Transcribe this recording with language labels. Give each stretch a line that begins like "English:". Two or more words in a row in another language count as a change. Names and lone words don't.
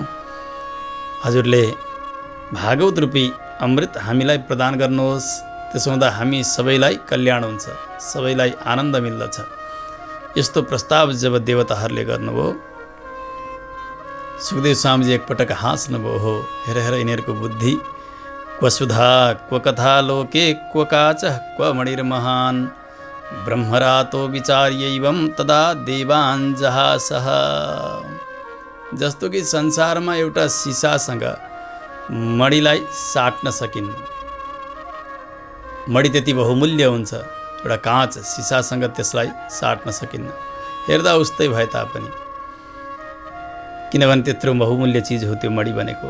Nepali: हजुरले भागवत रूपी अमृत हामीलाई प्रदान गर्नुहोस्। त्यसो हुँदा हामी सबैलाई कल्याण हुन्छ, सबैलाई आनन्द मिल्दछ। यस्तो प्रस्ताव जब देवताहरूले गर्नुभयो, सुखदेव स्वामीजी एकपटक हाँस्नुभयो। हो हेर यिनीहरूको बुद्धि,
Sanskrit: क्व सुधा क्व कथा लोके क्व काच क्व मणिर्महान ब्रह्मरातो विचार्यैवं तदा देवान् जहासः।
Nepali: जस्तो कि संसारमा एउटा सिसासँग मणिलाई साट्न सकिन्न। मणि त्यति बहुमूल्य हुन्छ, एउटा काँच सिसासँग त्यसलाई साट्न सकिन्न। हेर्दा उस्तै भए तापनि, किनभने त्यत्रो बहुमूल्य चिज हो त्यो मणि भनेको।